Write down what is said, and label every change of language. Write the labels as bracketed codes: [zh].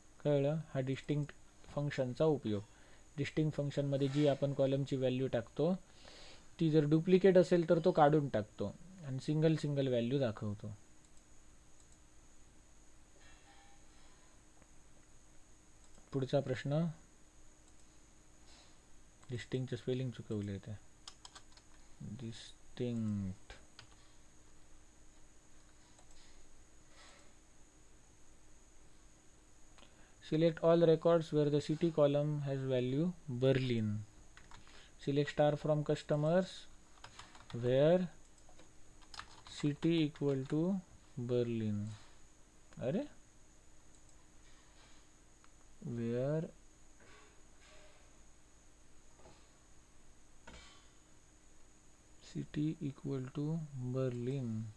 [mr] कळलं, हा डिस्टिंक्ट फंक्शनचा उपयोग. डिस्टिंक्ट फंक्शनमध्ये जी आपण कॉलमची व्हॅल्यू टाकतो ती जर डुप्लिकेट असेल तर तो काढून टाकतो आणि सिंगल व्हॅल्यू दाखवतो. पुढचा प्रश्न, डिस्टिंक्टचे स्पेलिंग चुकवले होते. [en] Distinct, select all records where the city column has value Berlin. Select star from customers where city equal to Berlin. अरे where city equal to Berlin.